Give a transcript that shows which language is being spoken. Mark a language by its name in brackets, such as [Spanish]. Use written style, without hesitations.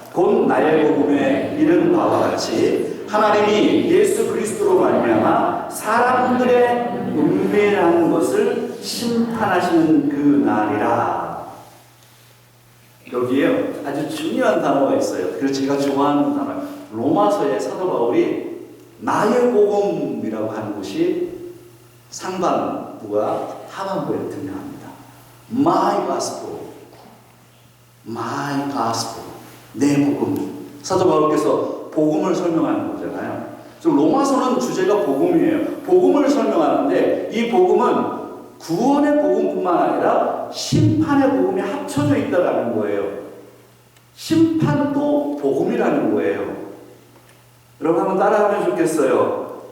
[Korean] 곧 나의 복음에 이른 바와 같이 하나님이 예수 그리스도로 말미암아 사람들의 은밀한 것을 심판하시는 그 날이라. 여기에 아주 중요한 단어가 있어요. 그래서 제가 좋아하는 단어, 로마서의 사도 바울이 나의 복음이라고 하는 것이 상반부와 하반부에 등장합니다. [English] My gospel, my gospel, [Korean] 내 복음. 사도 바울께서 복음을 설명하는 거잖아요. 지금 로마서는 주제가 복음이에요. 복음을 설명하는데 이 복음은 구원의 복음뿐만 아니라 심판의 복음이 합쳐져 있다는 거예요. 심판도 복음이라는 거예요. 여러분 한번 따라하면 좋겠어요.